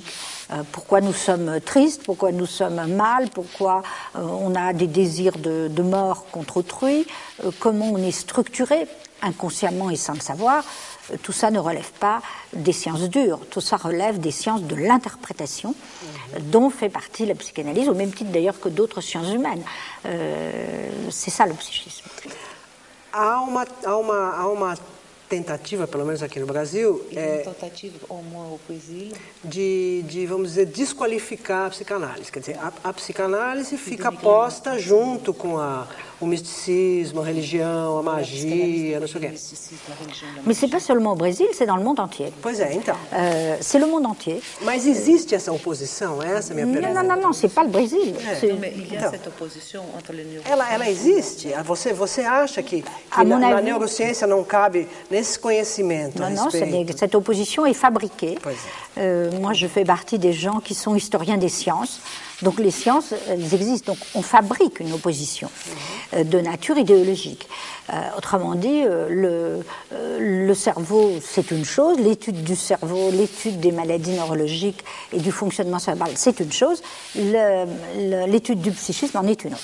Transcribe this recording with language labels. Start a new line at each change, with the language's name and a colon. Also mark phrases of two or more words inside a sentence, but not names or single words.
French: Pourquoi nous sommes tristes, pourquoi nous sommes mal, pourquoi on a des désirs de mort contre autrui, comment on est structuré inconsciemment et sans le savoir. Tout ça ne relève pas des sciences dures, tout ça relève des sciences de l'interprétation, dont fait partie la psychanalyse, au même titre d'ailleurs que d'autres sciences humaines. C'est ça le psychisme.
Portuguese: Há uma tentativa, pelo menos aqui no Brasil,
French: Une tentative, au moins au Brésil, de,
Portuguese: vamos dizer, desqualificar a psicanálise. Quer dizer, a psicanálise fica posta junto com o misticismo, a religião, a magia, não sei o quê.
French: Mais ce n'est pas seulement au Brésil, c'est dans le monde entier.
Portuguese: Pois é, então.
French: C'est le monde entier.
Portuguese: Mas existe essa oposição? Essa é a minha pergunta.
French: Non, c'est pas le Brésil. C'est- mais il y a
Portuguese: Então.
French: cette opposition entre les neurosciences.
Portuguese: Ela existe? Você acha que
French: À mon
Portuguese: na
French: avis-
Portuguese: neurociência não cabe nesse conhecimento a
French: Non,
Portuguese: respeito?
French: cette opposition est fabriquée.
Portuguese: Pois
French: Moi, je fais partie des gens qui sont historiens des sciences. Donc les sciences, elles existent. Donc on fabrique une opposition de nature idéologique. Autrement dit, le cerveau, c'est une chose, l'étude du cerveau, l'étude des maladies neurologiques et du fonctionnement cérébral, c'est une chose, l'étude du psychisme en est une autre.